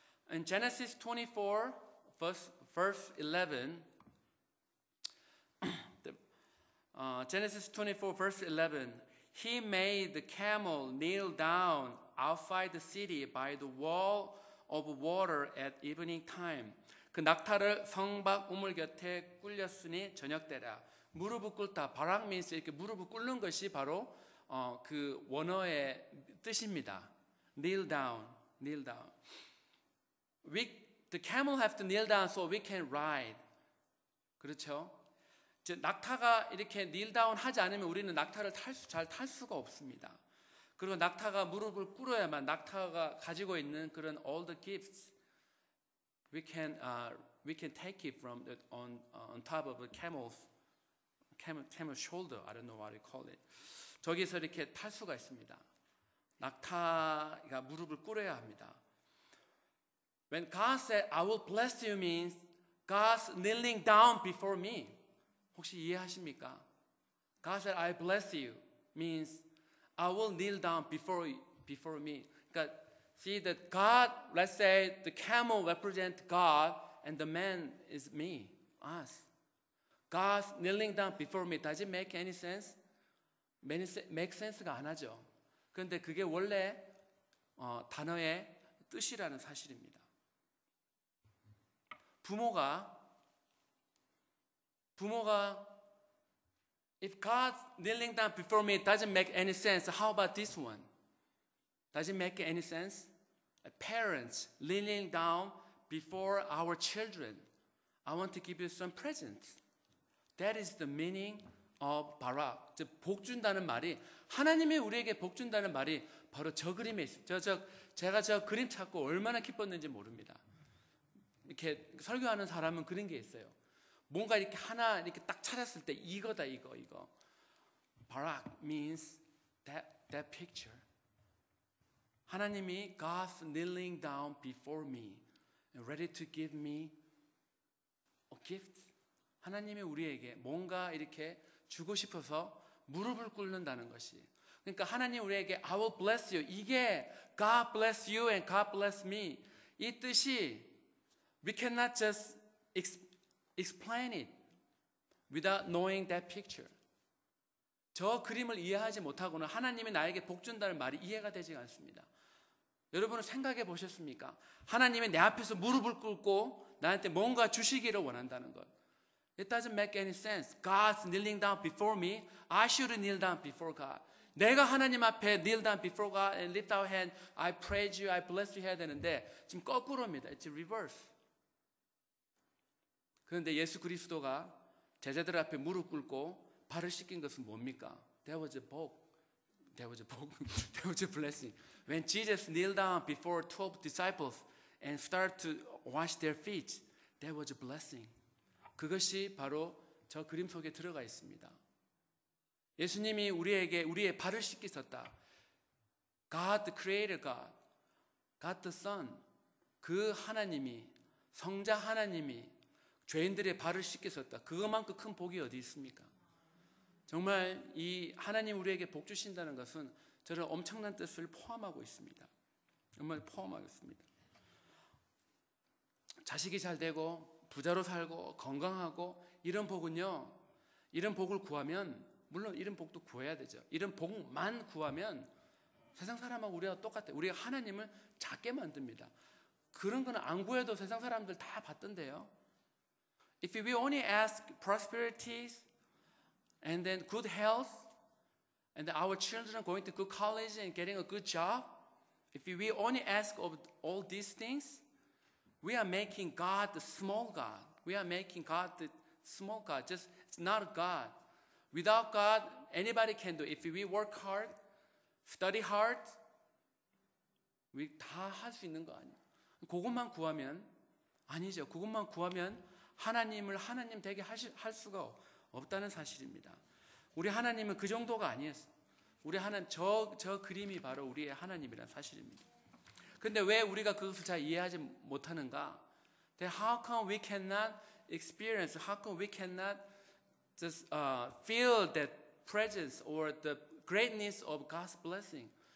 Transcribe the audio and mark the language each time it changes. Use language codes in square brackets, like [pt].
[en] In Genesis 24, verse 11, Genesis 24, verse 11, he made the camel kneel down outside the city by the wall of water at evening time. [ko] 그 낙타를 성박 우물 곁에 꿇렸으니 저녁 때라. 무릎을 꿇다. 바락 [en] means [ko] 이렇게 무릎을 꿇는 것이 바로 그 원어의 뜻입니다. [en] Kneel down, kneel down. The camel have to kneel down so we can ride. [ko] 그렇죠? 낙타가 이렇게 [en] kneel down [ko] 하지 않으면 우리는 낙타를 잘 탈 수가 없습니다. 그리고 낙타가 무릎을 꿇어야만 낙타가 가지고 있는 그런 [en] all the gifts we can take it from on top of the camel's shoulder. I don't know what you call it. [ko] 저기서 이렇게 탈 수가 있습니다. 낙타가 무릎을 꿇어야 합니다. [en] When God said, I will bless you means God's kneeling down before me. [ko] 혹시 이해하십니까? [en] God said, I bless you means I will kneel down before me. [ko] 그러니까 [en] see that God, let's say the camel represents God and the man is me, us. God's kneeling down before me. Does it make any sense? make sense [ko] 가 안 하죠. 그런데 그게 원래 단어의 뜻이라는 사실입니다. 부모가 [en] if God's kneeling down before me doesn't make any sense, how about this one? Does it make any sense? Parents kneeling down before our children. I want to give you some presents. That is the meaning of barak. [ko] 복 준다는 말이 하나님이 우리에게 복 준다는 말이 바로 저 그림에 있어요. 제가 저 그림 찾고 얼마나 기뻤는지 모릅니다. 이렇게 설교하는 사람은 그런 게 있어요. 뭔가 이렇게 하나 이렇게 딱 찾았을 때 이거다 이거. [en] Barak means that picture. [ko] 하나님이 [en] God's kneeling down before me and ready to give me a gift. [ko] 하나님이 우리에게 뭔가 이렇게 주고 싶어서 무릎을 꿇는다는 것이. 그러니까 하나님 우리에게 [en] I will bless you. [ko] 이게 [en] God bless you and God bless me. [ko] 이 뜻이 [en] we cannot just explain it without knowing that picture. [ko] 저 그림을 이해하지 못하고는 하나님이 나에게 복 준다는 말이 이해가 되지 않습니다. 여러분은 생각해 보셨습니까? 하나님이 내 앞에서 무릎을 꿇고 나한테 뭔가 주시기를 원한다는 것. [en] It doesn't make any sense. God's kneeling down before me. I should kneel down before God. [ko] 내가 하나님 앞에 [en] kneel down before God and lift our hand. I praise you, I bless you [ko] 해야 되는데 지금 거꾸로입니다. [en] It's reverse. [ko] 그런데 예수 그리스도가 제자들 앞에 무릎 꿇고 발을 씻긴 것은 뭡니까? [en] That was a 복. That was a 복. That was a blessing. When Jesus kneeled down before 12 disciples and started to wash their feet, that was a blessing. [ko] 그것이 바로 저 그림 속에 들어가 있습니다. 예수님이 우리에게 우리의 발을 씻기셨다. [en] God the Creator God, God the Son, [ko] 그 하나님이 성자 하나님이 죄인들의 발을 씻기셨다. 그것만큼 큰 복이 어디 있습니까? 정말 이 하나님 우리에게 복 주신다는 것은 저는 엄청난 뜻을 포함하고 있습니다. 정말 포함하고 있습니다. 자식이 잘 되고 부자로 살고 건강하고 이런 복은요. 이런 복을 구하면 물론 이런 복도 구해야 되죠. 이런 복만 구하면 세상 사람하고 우리가 똑같아요. 우리가 하나님을 작게 만듭니다. 그런 거는 안 구해도 세상 사람들 다 받던데요. [en] If we only ask prosperities and then good health and then our children going to good college and getting a good job, if we only ask of all these things, we are making God the small God. We are making God the small God. Just it's not a God. Without God, anybody can do it. If we work hard, study hard, we [ko] 다 할 수 있는 거 아니에요. 그것만 구하면 아니죠. 그것만 구하면 하나님을 하나님 되게 할 수가 없다는 사실입니다. 우리 하나님은 그 정도가 아니에요. 우리 하나님 저 그림이 바로 우리의 하나님이라는 사실입니다. 그런데 왜 우리가 그것을 잘 이해하지 못하는가? [en] Then how come we cannot experience? How come we cannot just feel that presence or the greatness of God's blessing?